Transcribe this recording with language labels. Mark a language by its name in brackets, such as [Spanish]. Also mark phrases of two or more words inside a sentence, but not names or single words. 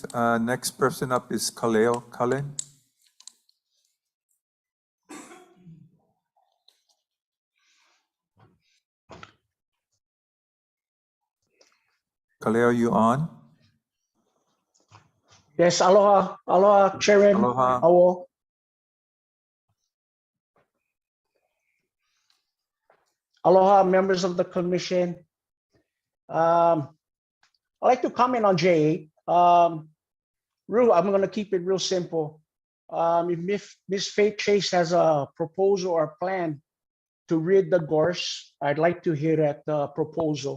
[English] Next person up is Kaleo Cullen. Kaleo, you on? Yes, aloha, aloha, Chairman. Aloha. Awo. Aloha, members of the commission. I'd like to comment on J8. I'm going to keep it real simple. If Ms. Faith Chase has a proposal or plan to rid the gorse, I'd like to hear that proposal.